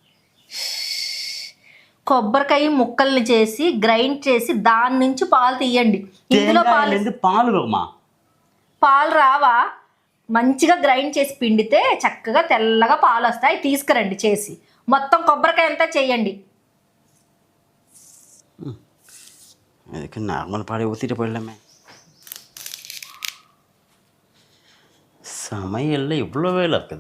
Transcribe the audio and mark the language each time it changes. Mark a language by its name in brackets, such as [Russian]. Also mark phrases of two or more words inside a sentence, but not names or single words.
[Telugu] కొబ్బరికాయ ముక్కల్ని చేసి గ్రైండ్ చేసి దాని నుంచి పాలు తీయండి. ఇందులో పాలు పాలు రావా? మంచిగా గ్రైండ్ చేసి పిండితే చక్కగా తెల్లగా పాలు వస్తాయి. తీసుకురండి చేసి. మొత్తం కొబ్బరికాయ అంతా చేయండి. [Tamil] அதுக்கு நார்மல் பாலை ஊற்றிட்டு போயிடலாமே. சமையல்ல இவ்வளோ வேலை இருக்குதா?